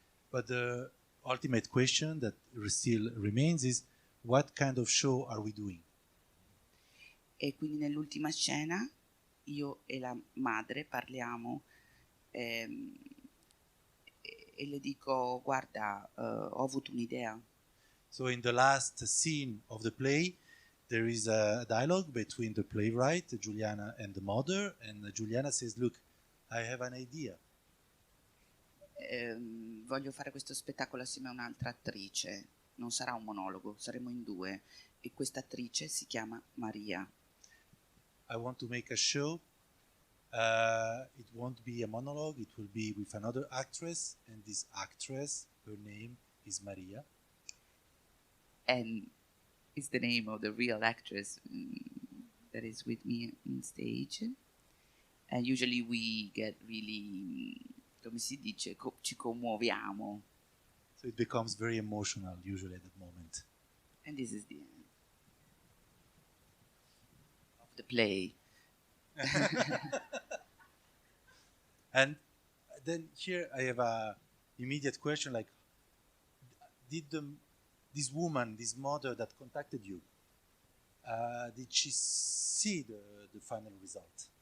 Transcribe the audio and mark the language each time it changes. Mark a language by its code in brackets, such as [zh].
[en] But the ultimate question that still remains is, what kind of show are we doing? [it] E quindi nell'ultima scena io e la madre parliamo e le dico, guarda, ho avuto un'idea. [en] So in the last scene of the play, there is a dialogue between the playwright, Giuliana, and the mother, and Giuliana says, look, I have an idea. [it] Voglio fare questo spettacolo assieme a un'altra attrice, non sarà un monologo, saremo in due, e questa attrice si chiama Maria. [en] I want to make a show. It won't be a monologue, it will be with another actress, and this actress, her name is Maria. And it's the name of the real actress that is with me on stage. And usually we get really, [it] come si dice, ci commuoviamo. [en] So it becomes very emotional usually at that moment. And this is the end of the play. And then here I have a immediate question, like, did this woman, this mother that contacted you, did she see the final result?